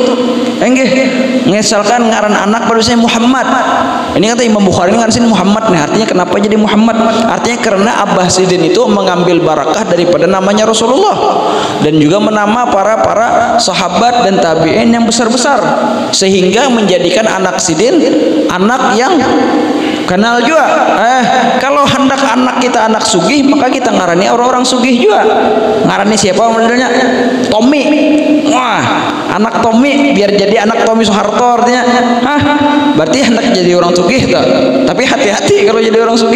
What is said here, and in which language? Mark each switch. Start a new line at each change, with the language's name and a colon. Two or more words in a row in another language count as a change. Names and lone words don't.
Banjar: Enggih, misalkan ngaran anak pada saya Muhammad. Ini kata Imam Bukhari ngaran sini Muhammad. Nah, artinya kenapa jadi Muhammad?
Indonesian: Artinya karena Abah Sidin itu mengambil barakah daripada namanya Rasulullah dan juga menama para sahabat dan tabi'in yang besar-besar, sehingga menjadikan anak Sidin anak yang kenal juga.
Banjar: Kalau hendak anak kita anak sugih, maka kita ngarani orang-orang sugih juga. Ngarani siapa modelnya? Tommy.
Indonesian: Wah, anak Tommy biar jadi anak Tommy Soeharto artinya. Berarti hendak jadi orang sugih tuh. Tapi hati-hati kalau jadi orang sugih.